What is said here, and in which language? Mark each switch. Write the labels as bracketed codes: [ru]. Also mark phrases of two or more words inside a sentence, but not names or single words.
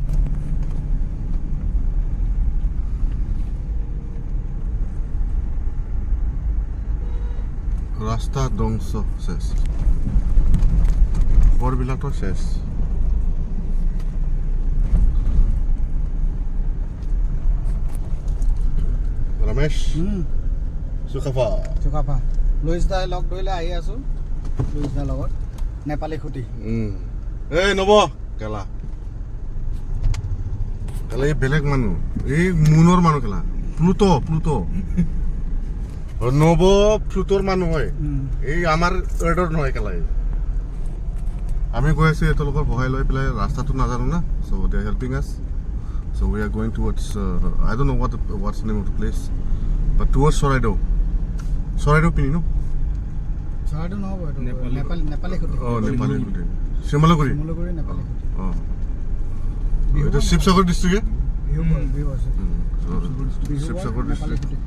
[as] ৰাস্তা ধ্বংস শেষ घरবিলাকতো শেষ. ৰমেশ সুখাফা লুইছদাই লগ ধৰিলে আহি আছো. লুইছদাৰ লগত নেপালী খুটি. এই নব কেলা কেলা এই বেলেগ মানুহ এই মুনৰ মানুহ কেলা প্লুটো নব প্লুটোৰ মানুহ হয়. এই আমাৰ এডৰ নহয় কেলা. আমি গৈ আছো এওঁলোকৰ সহায় লৈ পেলাই ৰাস্তাটো নাজানো না. [en] So they are helping us. So we are going towards I don't know what's the name of the place, but towards Soraido [as] পিনি ন. চৰাইদেউ নহ'ব এইটো নেপালী খুটি. নেপালী খুটি শিমলুগুৰি নেপালী খুটি. এইটো শিৱসাগৰ ডিষ্ট্ৰিক্ট. শিৱসাগৰ ডিষ্ট্ৰিক্ট.